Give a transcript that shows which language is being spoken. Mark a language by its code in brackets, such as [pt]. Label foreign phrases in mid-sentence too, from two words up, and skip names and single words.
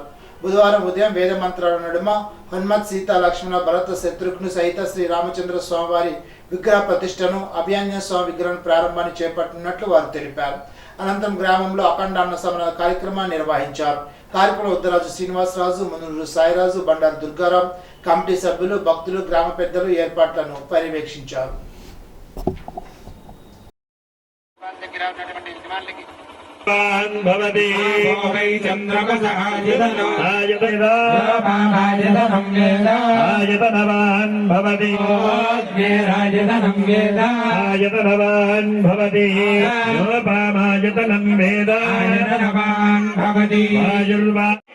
[te] బుధవారం ఉదయం వేద మంత్రాల నడుమ హనుమత్, సీత, లక్ష్మణ, భరత, శత్రుఘ్ను సహిత శ్రీ రామచంద్ర స్వామివారి విగ్రహ ప్రతిష్టను, అభయాంజనేయ స్వామి విగ్రహం ప్రారంభాన్ని చేపట్టినట్లు వారు తెలిపారు. అనంతరం గ్రామంలో అఖండ అన్న సమర కార్యక్రమాన్ని నిర్వహించారు. కార్యక్రమంలో ఉత్తరాజు శ్రీనివాసరాజు, మునులు సాయిరాజు, బండారు దుర్గారాం, కమిటీ సభ్యులు, భక్తులు, గ్రామ పెద్దలు ఏర్పాట్లను పర్యవేక్షించారు. [sa] भवति वै चन्द्रमसहायतनं आयतनं वेद आयतनवान् भवति राजतनं वेद आयतनवान् भवति योपामायतनं वेद आयतनवान् भवति आयुर्वा